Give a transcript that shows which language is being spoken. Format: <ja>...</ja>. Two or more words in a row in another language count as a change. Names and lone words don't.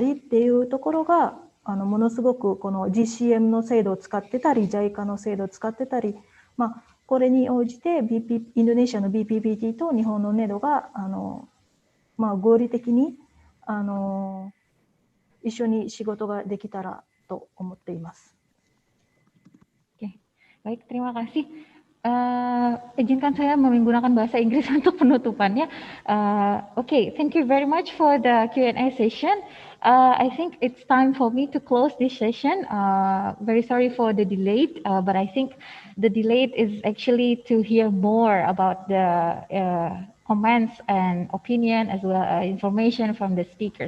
<ja>りっていうところがものすごくこの GCM の制度を使ってたり JICA の制度を使ってたり、これに応じてインドネシアの BPPT と日本の NEDO が合理的に一緒に仕事ができたらと思っています。</ja> <id>Oke, baik, terima kasih. Izinkan saya menggunakan bahasa Inggris untuk penutupannya.</id> <en>Okay, thank you very much for the Q&A session. I think it's time for me to close this session. Very sorry for the delay, but I think the delay is actually to hear more about the comments and opinion as well as information from the speakers.</en>